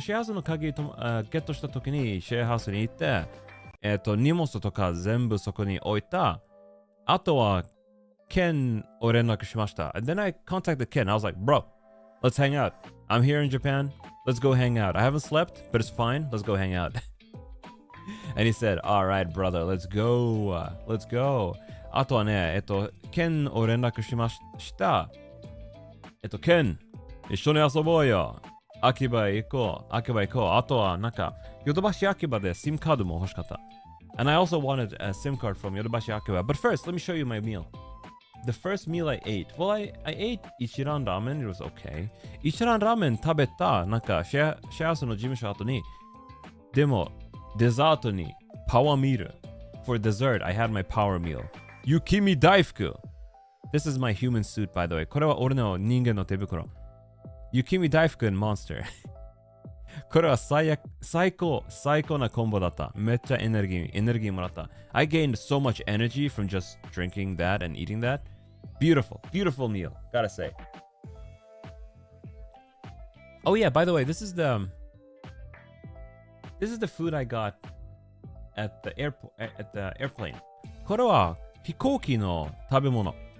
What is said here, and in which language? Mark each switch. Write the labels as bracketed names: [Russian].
[Japanese] シェアハウスの鍵ゲットした時にシェアハウスに行って、荷物とか全部そこに置いた。あとは、Ken を連絡しました。 [English] And then I contacted Ken. I was like, bro, let's hang out. I'm here in Japan. Let's go hang out. I haven't slept, but it's fine. Let's go hang out. And he said, Alright, brother, let's go. Let's go. [Japanese] あとはね、ケンを連絡しました。ケン、一緒に遊ぼうよ。秋葉行こう。秋葉行こう。あとは、なんか、ヨドバシ秋葉で SIM カードも欲しかった。 [English] And I also wanted a SIM card from ヨドバシ秋葉. But first, let me show you my meal. The first meal I ate. Well, I ate 一蘭ラーメン. It was okay. [Japanese] 一蘭ラーメン食べた、なんか、シェアハウスの事務所後に、でも、デザートに、パワーミール. [English] For dessert, I had my power meal. [Japanese] 雪見大福. [English] This is my human suit, by the way. [Japanese] これは俺の人間の手袋。 [English] 雪見大福 and monster. [Japanese] これは最高なコンボだった。めっちゃエネルギーもらった。 [English] I gained so much energy from just drinking that and eating that. Beautiful meal, gotta say. Oh yeah, by the way, this is the food I got at the airplane. [Japanese] これは飛行機の食べ物。